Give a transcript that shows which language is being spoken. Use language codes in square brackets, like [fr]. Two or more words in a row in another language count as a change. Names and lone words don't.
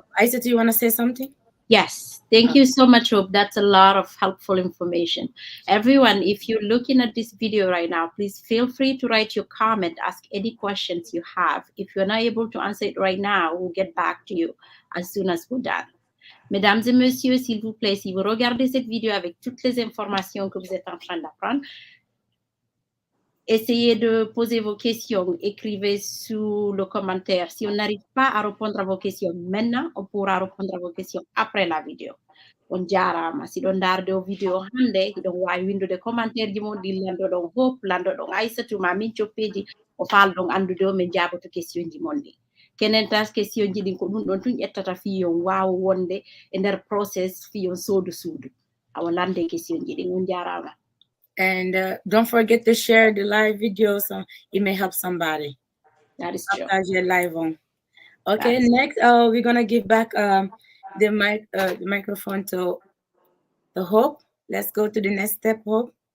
[en] Isa, do you want to say something? Yes, thank you so much, Hope. That's a lot of helpful information. Everyone, if you're looking at this video right now, please feel free to write your comment, ask any questions you have. If you're not able to answer it right now, we'll get back to you as soon as we're done. [fr] Mesdames et messieurs, s'il vous plaît, si vous regardez cette vidéo avec toutes les informations que vous êtes en train d'apprendre, essayez de poser vos questions, écrivez sous le commentaire. Si on n'arrive pas à répondre à vos questions maintenant, on pourra répondre à vos questions après la vidéo. [ff] On jarama si ɗon darde o vidéo hande hiɗon wawi windude commentaire ji mon ɗi landoɗon Hope landoɗon Aissatou ma min coppeji o falɗon andude o min jaboto question ji mon ɗi kenen tas question ji ɗin ko ɗum ɗon tun ƴettata fiyon wawa wonde e nder process fiyon sodu suudu awa lande question ji ɗin on jarama. [en] And don't forget to share the live video so it may help somebody. That is true. You're live on. Okay, next we're gonna give back the microphone to Hope. Let's go to the next step, Hope.